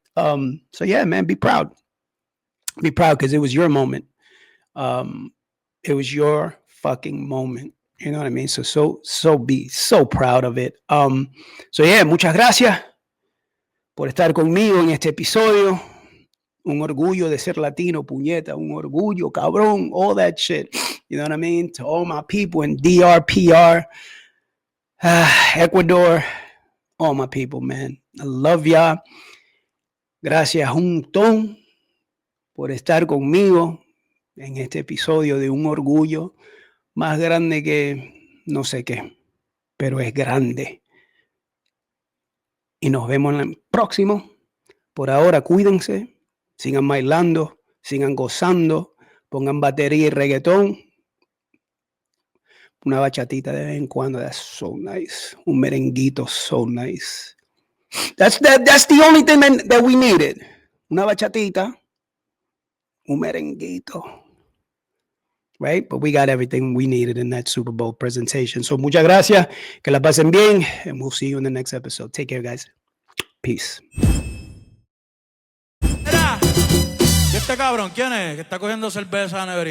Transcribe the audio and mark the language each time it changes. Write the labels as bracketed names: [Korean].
[English] So yeah, man, be proud. Be proud because it was your moment. It was your fucking moment. You know what I mean? So be so proud of it. So yeah, [Spanish] muchas gracias por estar conmigo en este episodio. Un orgullo de ser latino, puñeta, un orgullo, cabrón, [English] all that shit. You know what I mean? To all my people in DRPR, Ecuador, all my people, man. I love y'all. [Spanish] Gracias un montón por estar conmigo en este episodio de un orgullo más grande que no sé qué, pero es grande. Y nos vemos en el próximo. Por ahora, cuídense. Sigan bailando, sigan gozando, pongan batería y reggaetón. Una bachatita de vez en cuando. [English] That's so nice. [Spanish] Un merenguito, [English] so nice. That's the only thing that we needed. [Spanish] Una bachatita, un merenguito. [English] Right? But we got everything we needed in that Super Bowl presentation. So [Spanish] muchas gracias. Que la pasen bien. [English] And we'll see you in the next episode. Take care, guys. Peace. [Spanish] Este cabrón, ¿quién es? Que está cogiendo cerveza a la neverita.